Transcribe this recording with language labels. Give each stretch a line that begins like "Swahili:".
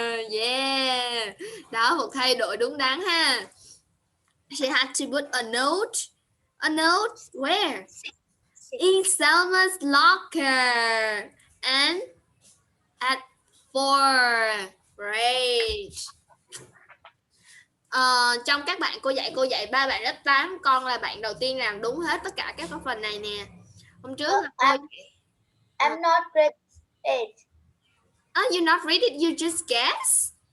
Vietnamese: Yeah, đó, một thay đổi đúng đắn ha.
English: She had to put a note where? In Selma's locker. And at 4. Great.
Vietnamese: Trong các bạn cô dạy 3 bạn lớp 8, con là bạn đầu tiên làm đúng hết tất cả các phần này nè. Hôm trước
English: I'm not grade 8. You not read it, you just guess?